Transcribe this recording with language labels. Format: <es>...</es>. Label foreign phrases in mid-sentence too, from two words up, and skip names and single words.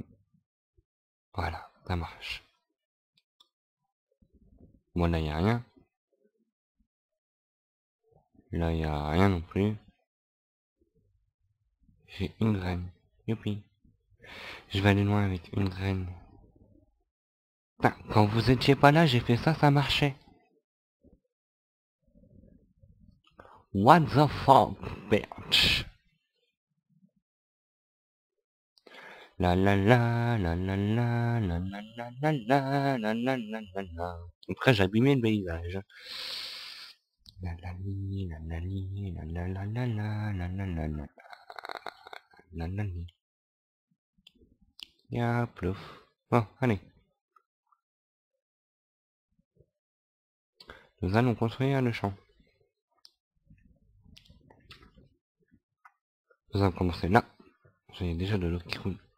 <fr>Voilà, ça marche. Bon là y a rien. Là y a rien non plus. J'ai une graine. Youpi. Je vais aller loin avec une graine. Putain, quand vous étiez pas là, j'ai fait ça, ça marchait.</fr> <en>What the fuck, bitch. La la la la la la la la la la la la la la la la.</en> <fr>Après j'ai abîmé le paysage. La la li la la li la la la la la la la la la la la li. Ya plouf. Bon, allez. Nous allons construire le champ. Nous allons commencer là. J'ai déjà de l'eau qui coule.</fr>